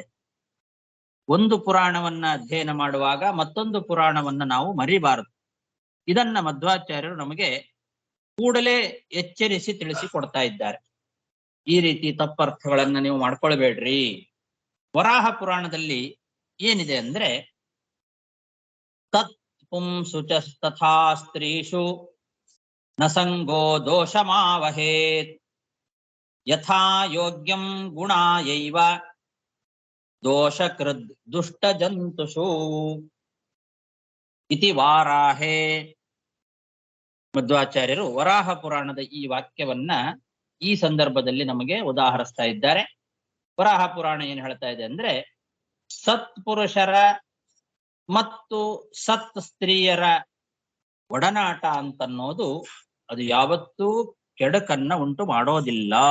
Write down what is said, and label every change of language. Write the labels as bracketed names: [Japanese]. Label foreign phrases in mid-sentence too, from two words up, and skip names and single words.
[Kannada] ಒಂದು ಪುರಾಣವನ್ನ ಅಧ್ಯಯನ ಮಾಡುವಾಗ ಮತ್ತೊಂದು ಪುರಾಣವನ್ನ ನಾವು ಮರಿಬಾರದು. ಇದನ್ನ ಮಧ್ವಾಚಾರ್ಯರು ನಮಗೆ ಕೂಡಲೇ ಎಚ್ಚರಿಸಿ ತಿಳಿಸಿಕೊಡ್ತಾ ಇದ್ದಾರೆ. ಈ ರೀತಿ ತಪ್ಪರ್ಥಗಳನ್ನ ನೀವು ಮಾಡ್ಕೊಳ್ಬೇಡ್ರಿ. ವರಾಹ ಪುರಾಣದಲ್ಲಿ ಏನಿದೆ ಅಂದ್ರೆ, [Sanskrit] ತತ್ ಪುಂಸು ಚ ತಥಾ ಸ್ತ್ರೀಷು ನ ಸಂಗೋ ದೋಷಮಾವಹೇತ್ ಯಥಾ ಯೋಗ್ಯಂ ಗುಣಾಯೈವ ದೋಷಕೃದ್ ದುಷ್ಟ ಜಂತುಷು ಇತಿ ವಾರಾಹೇ. [Kannada] ಮಧ್ವಾಚಾರ್ಯರು ವರಾಹ ಪುರಾಣದ ಈ ವಾಕ್ಯವನ್ನ ಈ ಸಂದರ್ಭದಲ್ಲಿ ನಮಗೆ ಉದಾಹರಿಸ್ತಾ ಇದ್ದಾರೆ. ವರಾಹ ಪುರಾಣ ಏನ್ ಹೇಳ್ತಾ ಇದೆ ಅಂದ್ರೆ, ಸತ್ಪುರುಷರ ಮತ್ತು ಸತ್ ಸ್ತ್ರೀಯರ ಒಡನಾಟ ಅಂತನ್ನೋದು ಅದು ಯಾವತ್ತೂ ಕೆಡಕನ್ನ ಉಂಟು ಮಾಡೋದಿಲ್ಲ.